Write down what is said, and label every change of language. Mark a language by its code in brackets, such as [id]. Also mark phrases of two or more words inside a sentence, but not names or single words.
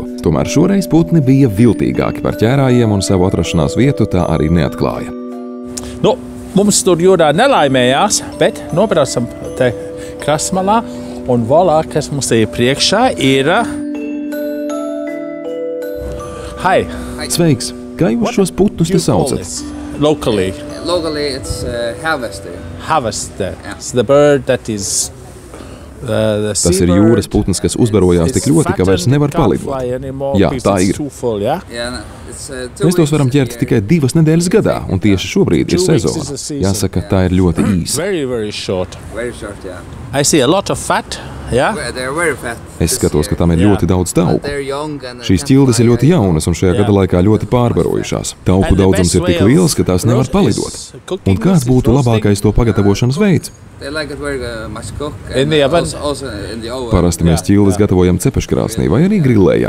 [lv] Tomēr šoreiz putni bija viltīgāki par ķērājiem un savu atrašanās vietu tā arī neatklāja. Nu, mums tur jūrā nelaimējās, bet nobraucam te krastmalā un volā, kas mums ir priekšā, ir... [en] Hi! [lv] Sveiks! Kā jūs šos putnus te saucat? [en] Locally it's harvester. Harvester. Yeah. It's the bird that is... [lv] Tas ir jūras putns, kas uzbarojās tik ļoti, ka vairs nevar palidot. Jā, tā ir. Mēs tos varam ķert tikai 2 nedēļas gadā, un tieši šobrīd ir sezona. Jāsaka, tā ir ļoti īsa. [en] Very short, yeah. I see a lot of fat. Yeah? [lv] Es skatos, ka tam ir ļoti daudz tauku. Šīs ķildes ir ļoti jaunas un šajā gada laikā ļoti pārbarojušās. Tauku daudzums ir tik liels, ka tās nevar palidot. Un kāds būtu labākais to pagatavošanas veids? Parasti mēs ķildes gatavojam cepeškrāsnī vai arī grillējam.